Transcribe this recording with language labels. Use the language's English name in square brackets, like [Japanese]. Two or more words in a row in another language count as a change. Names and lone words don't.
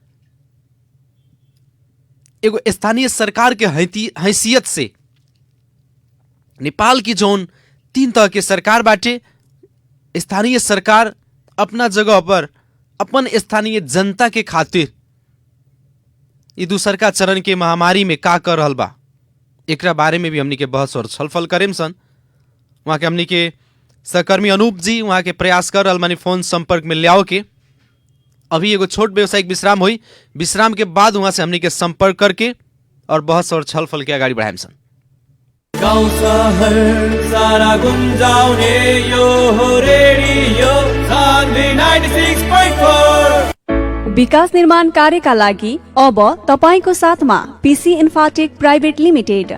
[Bhojpuri] एगो स्थानीय सरकार के हैसियत से नेपाल की जोन 3 तरह के सरकार बाटे, स्थानीय सरकार अपना जगह पर अपन स्थानीय जनता के खातिर ये दूसरका चरण के महामारी में का कर रहल बा, एकरा बारे में भी हमनी के बहस और छलफल करेम सन। वहाँ के हमनी के सहकर्मी अनूप जी वहाँ के प्रयास कर रहल मानी फोन संपर्क में लियाओ के। अभी एगो छोट व्यावसायिक विश्राम हुई, विश्राम के बाद वहाँ से हमनी के संपर्क करके और बहस और छलफल के अगाडि बढ़ाएम सन। [Nepali] गाउँ शहर सारा गुन्जाउने यो हो रेडियो सान्वी 96.4। विकास निर्माण कार्यका लागि अब तपाईको साथमा पीसी इन्फाटेक प्राइभेट लिमिटेड।